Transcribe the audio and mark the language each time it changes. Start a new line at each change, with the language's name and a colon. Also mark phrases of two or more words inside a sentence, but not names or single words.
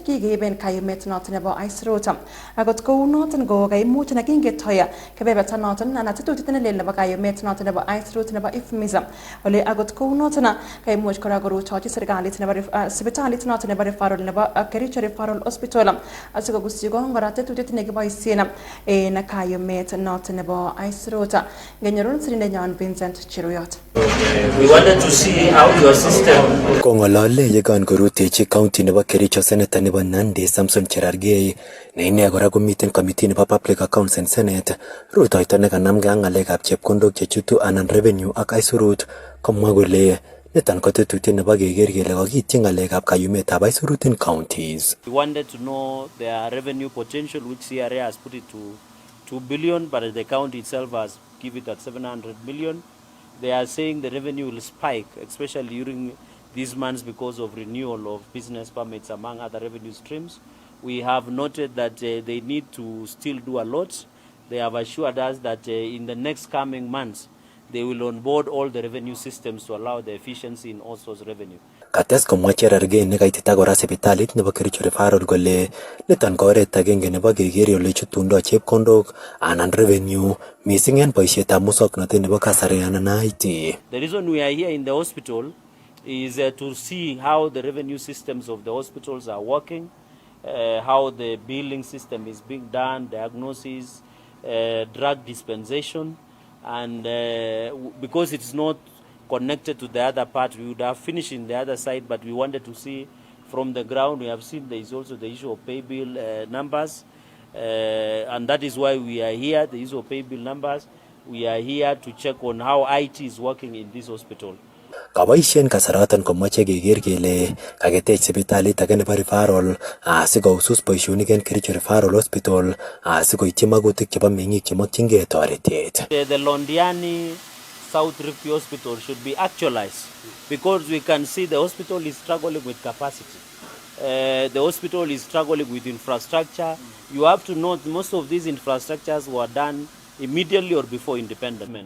Kalenjin: kikeiben kayumet noton nebo Aisrut akot kou noton go kaimuch na kingetoya kebeberta noton ana tetutiet nelel nebo kayumet noton nebo Aisrut nebo Ifmiza ole akot kou noton kaimuch kora korutochi serikalit nebo sipitalit noton nebo referral nebo Kericho Referral Hospital asikokusyi kongora tetutiet nekiboisien en kayumet noton nebo Aisrut ngenyorun sirindenyon Vincent Chiruyot.
English: We wanted to see how your system
Kalenjin: kongolole yekan korutechi county nebo Kericho senator nebo Nandi Samson Cherargei ne ine kora komiten committee nebo
English: public accounts and senate
Kalenjin: rutoito nekanamge ak ngalekab chepkondok chechutu anan revenue ak aisurut komwa kole niton ko tetutiet nebo keker kele kakityi ngalekab kayumetab aisurut
English: in counties. We wanted to know their revenue potential, which CRA has put it to 2 billion, but the county itself has given it at 700 million. They are saying the revenue will spike, especially during these months because of renewal of business permits among other revenue streams. We have noted that they need to still do a lot. They have assured us that in the next coming months, they will onboard all the revenue systems to allow the efficiency in all source revenue.
Kalenjin: Kates komwa Cherargei nekaitita kora sipitalit nebo Kericho Referral kole niton ko oret agenge nebo keker ole chutundo chepkondok anan revenue missing en boisietab muswoknotet nebo kasari anan IT.
English: The reason we are here in the hospital is to see how the revenue systems of the hospitals are working, how the billing system is being done, diagnosis, drug dispensation, and because it's not connected to the other part, we would have finished in the other side, but we wanted to see from the ground. We have seen there is also the issue of pay bill numbers, and that is why we are here, the issue of pay bill numbers. We are here to check on how IT is working in this hospital.
Kalenjin: Kaboisien kasaratan komoche keker kele kaketech sipitalit age nebo referral asikousus boisionik en Kericho Referral Hospital asikoityi magutik chebo meng'ik chemokyingei toretet.
English: The Londiani South Rift Hospital should be actualized because we can see the hospital is struggling with capacity. The hospital is struggling with infrastructure. You have to note most of these infrastructures were done immediately or before independence.